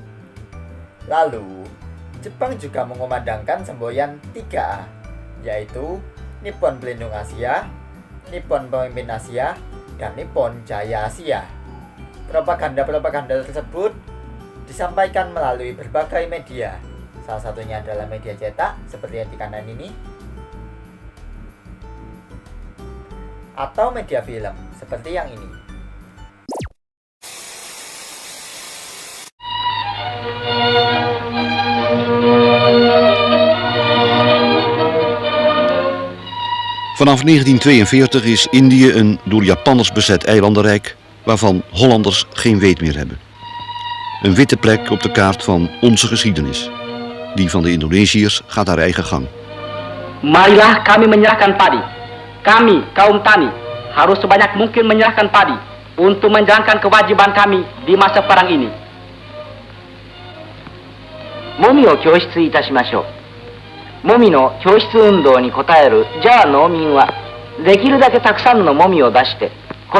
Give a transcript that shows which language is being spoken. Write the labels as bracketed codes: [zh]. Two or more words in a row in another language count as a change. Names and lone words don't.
[id] Lalu, Jepang juga mengumandangkan semboyan 3A, yaitu Nippon Pelindung Asia, Nippon Pemimpin Asia, dan Nippon Jaya Asia. Propaganda-propaganda tersebut disampaikan melalui berbagai media. Salah satunya adalah media cetak, seperti yang di kanan ini, atau media film, seperti yang ini. [nl] Vanaf 1942 is Indië een door Japanners bezet eilandenrijk waarvan Hollanders geen weet meer hebben. Een witte plek op de kaart van onze geschiedenis. Die van de Indonesiërs gaat haar eigen gang. [id] Marilah kami menyerahkan padi. Kami, kaum tani, harus sebanyak mungkin menyerahkan padi untuk menjalankan kewajiban kami di masa perang ini. [ja] Momi を供出いたしましょう。モミの供出運動に応えるジャワ農民はできるだけたくさんのモミを出してこ